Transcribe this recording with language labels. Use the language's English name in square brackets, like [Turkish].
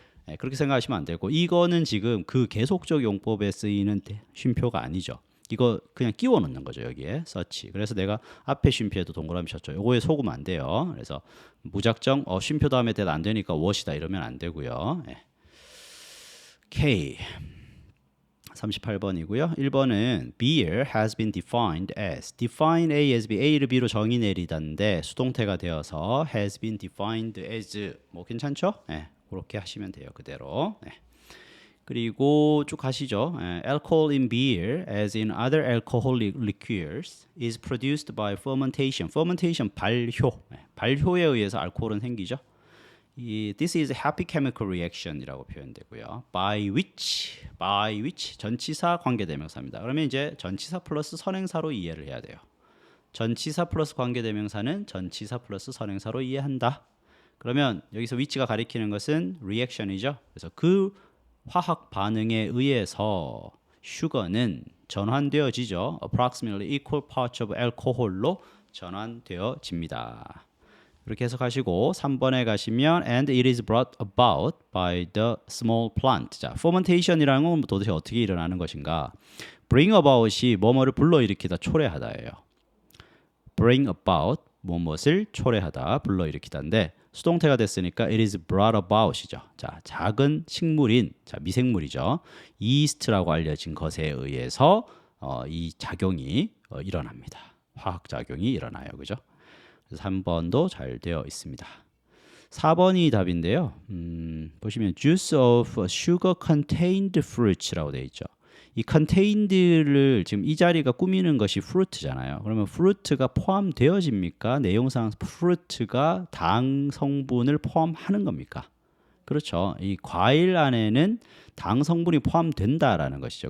[Korean] 예, 그렇게 생각하시면 안 되고 이거는 지금 그 계속적 용법에 쓰이는 쉼표가 아니죠. 이거 그냥 끼워 넣는 거죠 여기에 서치. 그래서 내가 앞에 쉼표에도 동그라미 쳤죠. 요거에 속으면 안 돼요. 그래서 무작정 쉼표 다음에 대답 안 되니까 what이다 이러면 안 되고요. 예. K 38번이고요. 1번은 beer has been defined as define A as B A를 B로 정의 내리다인데 수동태가 되어서 has been defined as 뭐 괜찮죠? 네, 그렇게 하시면 돼요. 그대로. 네. 그리고 쭉 가시죠. [English] Alcohol in beer, as in other alcoholic liqueurs, is produced by fermentation. [Korean] fermentation 발효. 발효에 의해서 알코올은 생기죠. [English] This is a happy chemical reaction이라고 표현되고요. [Korean] by which 전치사 관계대명사입니다. 그러면 이제 전치사 플러스 선행사로 이해를 해야 돼요. 전치사 플러스 관계대명사는 전치사 플러스 선행사로 이해한다. 그러면 여기서 which가 가리키는 것은 reaction이죠. 그래서 그 화학 반응에 의해서 sugar는 전환되어지죠. [English] approximately equal parts of alcohol로 전환되어집니다. 이렇게 해석하시고 3번에 가시면 and it is brought about by the small plant. [Korean] 자, fermentation이라는 건 도대체 어떻게 일어나는 것인가? bring about이 뭐뭐를 불러일으키다, 초래하다예요. bring about 무엇을 초래하다, 불러일으키다인데 수동태가 됐으니까 it is brought about 이죠. 자, 작은 식물인, 자, 미생물이죠. yeast라고 알려진 것에 의해서 이 작용이 일어납니다. 화학 작용이 일어나요. 그죠? 3번도 잘 되어 있습니다. 4번이 답인데요. [English] 보시면 juice of sugar contained fruits라고 되어 있죠. [Korean] 이 contained를 지금 이 자리가 꾸미는 것이 fruit잖아요. 그러면 fruit가 포함되어집니까? 내용상 fruit가 당 성분을 포함하는 겁니까? 그렇죠. 이 과일 안에는 당 성분이 포함된다라는 것이죠.